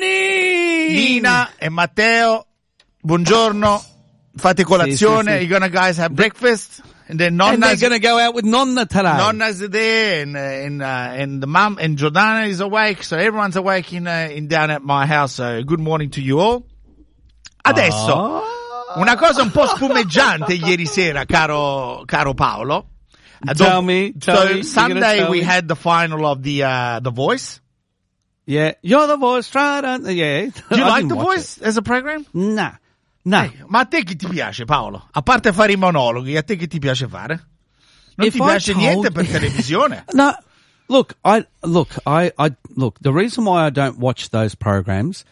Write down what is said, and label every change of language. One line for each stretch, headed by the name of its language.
Italian: Nina e Matteo, buongiorno. Fate colazione.
English: You're going to guys have breakfast. And then Nonna's, and they're going to go out with Nonna today. Nonna's there, and the mum and Jordana is awake, so everyone's awake in down at my house. So good morning to you all.
Italian: Adesso, una cosa un po' spumeggiante ieri sera, caro Paolo.
English: Tell me. We had the final of the Voice. Yeah, you're the Voice, right? Yeah. Do you like the Voice it. As a program? Nah. No. Hey,
Italian: ma a te che ti piace, Paolo? A parte fare i monologhi, a te che ti piace fare? Non
English: if
Italian: ti piace
English: told...
Italian: niente per televisione?
English: No, look, the reason why I don't watch those programs.